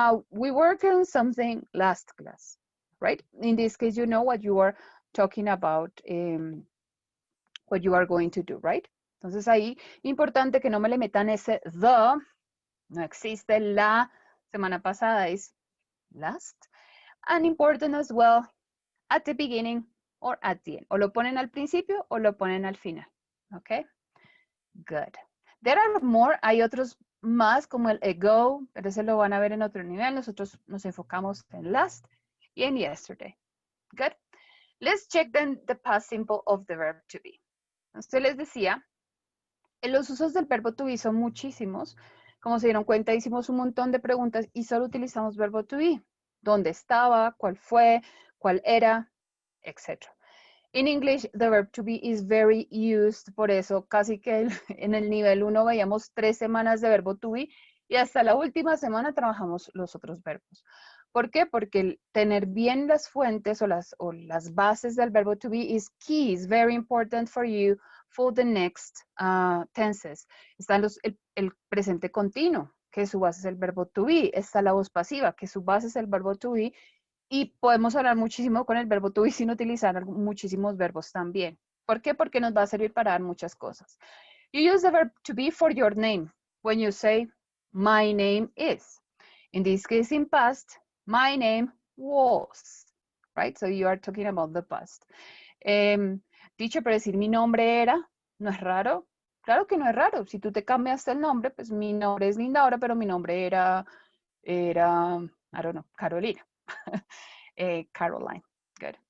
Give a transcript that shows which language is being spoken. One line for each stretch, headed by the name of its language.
English: We worked on something last class, right? In this case, you know what you are talking about, what you are going to do, right?
Spanish: Entonces ahí, importante que no me le metan ese the. No existe la semana pasada, es last.
English: And important as well, at the beginning or at the end.
Spanish: O lo ponen al principio o lo ponen al final.
English: Okay? Good. There are more.
Spanish: Hay otros más como el ago, pero ese lo van a ver en otro nivel. Nosotros nos enfocamos en last y en yesterday.
English: Good. Let's check then the past simple of the verb to be.
Spanish: Entonces les decía, en los usos del verbo to be son muchísimos. Como se dieron cuenta, hicimos un montón de preguntas y solo utilizamos verbo to be. ¿Dónde estaba? ¿Cuál fue? ¿Cuál era? Etc.
English: In English, the verb to be is very used.
Spanish: Por eso, casi que en el nivel 1 veíamos 3 semanas de verbo to be y hasta la última semana trabajamos los otros verbos. ¿Por qué? Porque el tener bien las fuentes o las bases del verbo to be
English: is key, is very important for you for the next tenses.
Spanish: Está el presente continuo, que su base es el verbo to be. Está la voz pasiva, que su base es el verbo to be. Y podemos hablar muchísimo con el verbo to be sin utilizar muchísimos verbos también. ¿Por qué? Porque nos va a servir para dar muchas cosas.
English: You use the verb to be for your name. When you say, my name is. In this case, in past, my name was. Right? So you are talking about the past.
Spanish: Teacher, pero decir mi nombre era, ¿no es raro? Claro que no es raro. Si tú te cambiaste el nombre, pues mi nombre es Lindaura, pero mi nombre era
English: I don't know,
Spanish: Carolina. Caroline. Good.